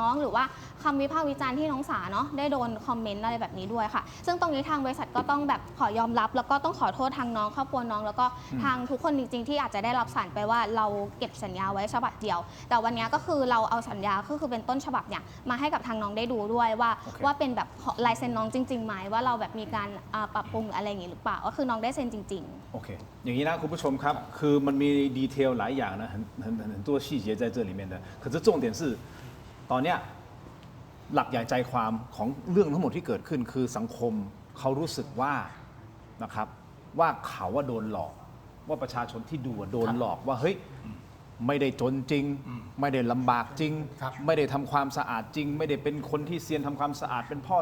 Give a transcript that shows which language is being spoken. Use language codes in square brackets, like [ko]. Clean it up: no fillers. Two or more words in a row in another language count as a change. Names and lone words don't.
[th] องหรือว่าคำวิพากษ์วิจารณ์ที่น้องสาเนาะได้โดนคอมเมนต์อะไรแบบนี้ด้วยค่ะซึ่งตรงนี้ทางบริษัทก็ต้องแบบขอยอมรับแล้วก็ต้องขอโทษทางน้องครอบครัวน้องแล้วก็ทางทุกคนจริงๆที่อาจจะได้รับสารไปว่าเราเก็บสัญญาไว้ฉบับเดียว แต่วันนี้ก็คือเราเอาสัญญาก็คือเป็นต้นฉบับเนี่ยมาให้กับทางน้องได้ดูด้วยว่าเป็นแบบลายเซ็นน้องจริงๆไหมว่าเราแบบมีการปรับปรุงอะไรอย่างนี้หรือเปล่าก็คือน้องได้เซ็นจริงๆ โอเคอย่างนี้นะคุณผู้ชมครับคือมันมีดีเทลหลายอย่างนะ [zh] 很多细节在这里面的可是重点是 [th] ตอนเนี้ยหลักใหญ่ใจความของเรื่องทั้งหมดที่เกิดขึ้นคือสังคมเขารู้สึกว่านะครับว่า เขาว่าโดนหลอกว่าประชาชนที่ดูโดนหลอกว่าเฮ้ยไม่ได้จนจริง ไม่ได้ลำบากจริง ไม่ได้ทำความสะอาดจริง ไม่ได้เป็นคนที่เซียนทำความสะอาดเป็นพ่อ